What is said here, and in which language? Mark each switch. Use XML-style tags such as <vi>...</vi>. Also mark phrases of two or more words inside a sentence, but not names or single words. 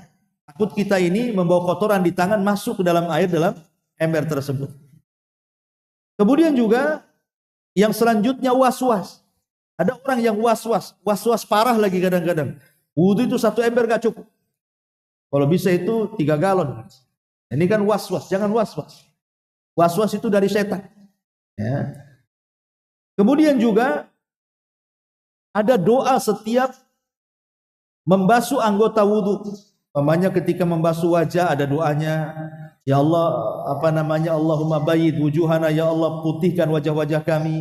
<id>Takut kita ini membawa kotoran di tangan masuk ke dalam air dalam ember tersebut. Kemudian juga yang selanjutnya was-was. Ada orang yang was-was parah lagi kadang-kadang. Wudu itu 1 ember gak cukup. Kalau bisa itu 3 galon. Ini kan was-was, jangan was-was. Was-was itu dari setan. Ya. Kemudian juga ada doa setiap membasuh anggota wudu. Umpamanya ketika membasuh wajah ada doanya,</id> <ar>يا الله، اللهم بيض وجوهنا, يا الله</ar> <id>putihkan wajah-wajah kami.</id>